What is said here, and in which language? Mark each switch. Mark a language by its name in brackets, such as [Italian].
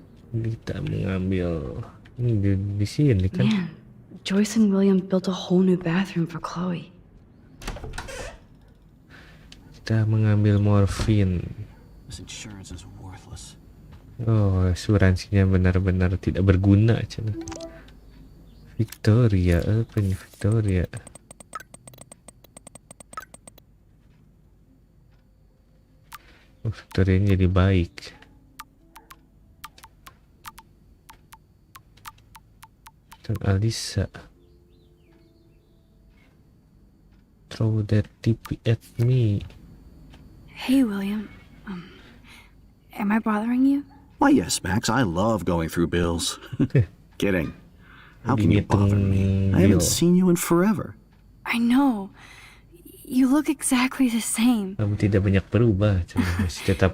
[Indonesian] Kita mengambil ini di sini kan. [English] Man, Joyce and William built a whole new bathroom for Chloe. [Indonesian] Kita mengambil morfin. [English] This insurance is worthless. [Indonesian] Oh, asuransinya benar-benar tidak berguna, Cina. Victoria, apa nih Victoria? Oh, Victoria ini jadi baik. Dan Alisa. [English] Throw that TP at me. Hey, William. Am I bothering you? Why, yes, Max. I love going through bills. Kidding. How can you bother me? I haven't seen you in forever. I know. You look exactly the same. [Indonesian] Kamu tidak banyak berubah, cuma masih tetap